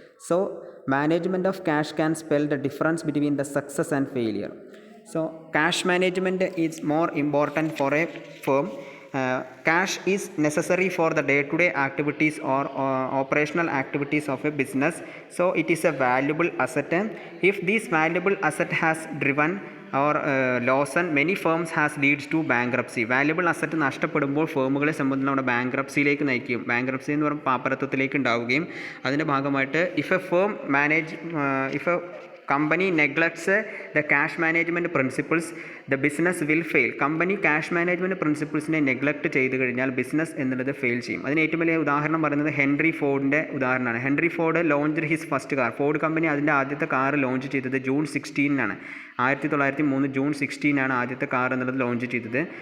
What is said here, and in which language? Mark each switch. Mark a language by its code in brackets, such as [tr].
[en] So, management of cash can spell the difference between the success and failure. So, cash management is more important for a firm. Cash is necessary for the day-to-day activities or operational activities of a business. So, it is a valuable asset. If this valuable asset has driven or loosen many firms has leads to bankruptcy. [ml] Valuable asset നഷ്ടപ്പെടുമ്പോൾ ഫേമുകളെ സംബന്ധിച്ച് നമ്മുടെ ബാങ്ക്രപ്സിയിലേക്ക് നയിക്കും. Bankruptcy എന്ന് പറയുമ്പോൾ പാപ്പരത്വത്തിലേക്ക് ഉണ്ടാവുകയും അതിൻ്റെ ഭാഗമായിട്ട് [en] If a company neglects the cash management principles, the business will fail. [ml] Company cash management പ്രിൻസിപ്പിൾസിനെ neglect ചെയ്ത് കഴിഞ്ഞാൽ ബിസിനസ് എന്നുള്ളത് ഫെയിൽ ചെയ്യും. അതിന് ഏറ്റവും വലിയ ഉദാഹരണം പറയുന്നത് ഹെൻറി ഫോർഡിൻ്റെ ഉദാഹരണമാണ്. Henry Ford [en] Launch his first car. [ml] Ford company അതിൻ്റെ ആദ്യത്തെ കാർ ലോഞ്ച് ചെയ്തത് ജൂൺ 16 1903 ജൂൺ 16 ആദ്യത്തെ കാർ എന്നുള്ളത് ലോഞ്ച് ചെയ്തത്.